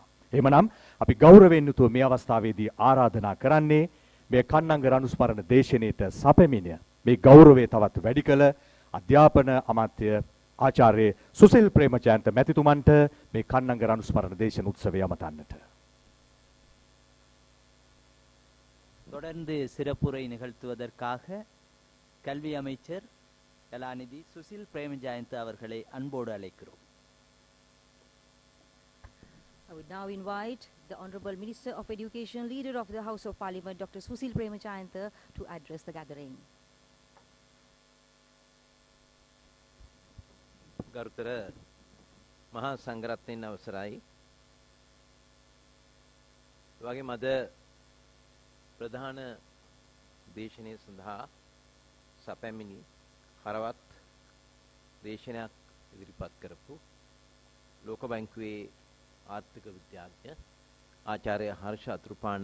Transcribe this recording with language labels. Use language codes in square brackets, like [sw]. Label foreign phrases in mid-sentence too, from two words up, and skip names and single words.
[si] එහෙමනම් අපි ගෞරවයෙන් යුතුව මේ අවස්ථාවේදී ආරාධනා කරන්නේ මේ කන්නංගර අනුස්මරණ දේශනෙට සැපෙමින මේ ගෞරවය තවත් වැඩි කළ අධ්‍යාපන අමාත්‍ය ආචාර්ය සුසිල් ප්‍රේමජයන්ත මැතිතුමන්ට මේ කන්නංගර අනුස්මරණ දේශන උත්සවය අමතන්නට. [ta] தொடர்ந்து சிறப்புரை நிகழ்த்துவதற்காக கல்வி அமைச்சர் கலாநிதி சுசில் பிரேமஜயந்த் அவர்களை அன்போடு அழைக்கிறோம். [en] I would now invite the Honorable Minister of Education, Leader of the House of Parliament, Dr. Susil Premachayantha, to address the gathering. [si] ගරුතර මහා සංඝරත්නයන් අවසරයි. වගේම අද ප්‍රධාන දේශනය සඳහා සැපැමිණි හරවත් දේශනයක් ඉදිරිපත් කරපු ලෝක බැංකුවේ ආර්ථික විද්‍යාඥ ආචාර්ය හර්ෂ අතුරුපාන